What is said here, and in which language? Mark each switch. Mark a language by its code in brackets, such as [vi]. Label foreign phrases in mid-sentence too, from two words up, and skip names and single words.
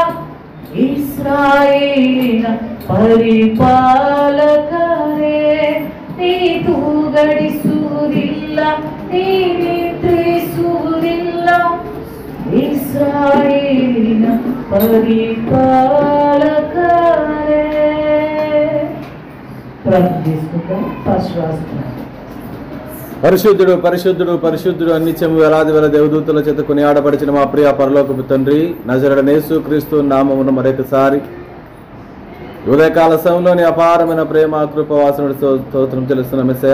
[kn] ಇಸ್ರಾಯೇಲಿನ ಪರಿಪಾಲಕನೇ, ನೀ ತೂಗಡಿಸುವುದಿಲ್ಲ, ನೀ ನಿದ್ರಿಸುವುದಿಲ್ಲ. ಇಸ್ರಾಯೇಲಿನ ಪರಿಪಾಲಕನೇ. [te] ప్రార్థిస్తున్నాం. పరిశుద్ధుడు పరిశుద్ధుడు పరిశుద్ధుడు అన్నిత్యము వేలాది వేల దేవదూతల చేత కొనియాడబడిచిన మా ప్రియ పరలోకపు తండ్రి, నజరేయుడైన యేసుక్రీస్తు నామమున మరొకసారి ఉదయకాల సమయంలోని అపారమైన ప్రేమ కృపవాసనుడి స్తోత్రం చెల్లిస్తున్న మెస్సయ్య.